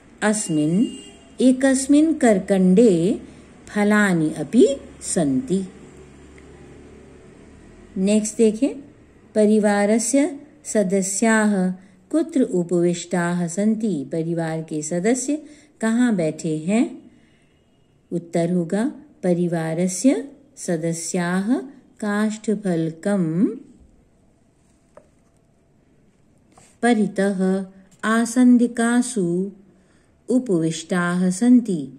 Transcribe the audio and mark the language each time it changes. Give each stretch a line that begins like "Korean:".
Sanskrit: अस्मिन् एकस्मिन् करकंडे फलानि अपि सन्ति।
Hindi: नेक्स्ट देखें।
Sanskrit: परिवारस्य सदस्याः कुत्र उपविष्टाः सन्ति?
Hindi: परिवार के सदस्य कहाँ बैठे हैं? उत्तर होगा
Sanskrit: परिवारस्य सदस्याः काष्ठफलकं परितः आसन्दिकासु उपविष्टाः सन्ति।